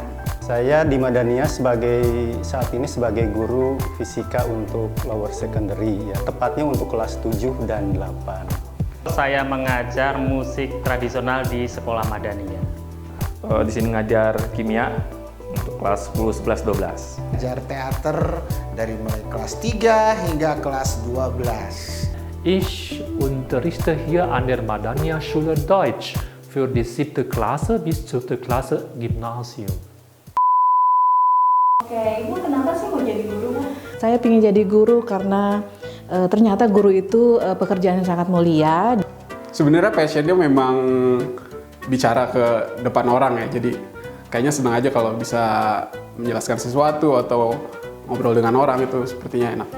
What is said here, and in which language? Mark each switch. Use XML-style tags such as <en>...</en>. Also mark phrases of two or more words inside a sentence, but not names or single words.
<id>Saya di Madania saat ini sebagai guru fisika untuk</id> <en>lower secondary,</en> <id>ya, tepatnya untuk kelas 7 dan 8. Saya mengajar musik tradisional di sekolah Madania. Di sini ngajar kimia untuk kelas 10, 11, 12. Ajar teater dari mulai kelas 3 hingga kelas 12.</id> <de>Ich unterrichte hier an der Madania Schule Deutsch für die 7. Klasse bis 12. Klasse Gymnasium.</de> <id>Oke, Ibu kenapa sih mau jadi guru? Saya ingin jadi guru karena ternyata guru itu pekerjaan yang sangat mulia. Sebenarnya passionnya memang bicara ke depan orang ya, jadi kayaknya senang aja kalau bisa menjelaskan sesuatu atau ngobrol dengan orang, itu sepertinya enak.</id>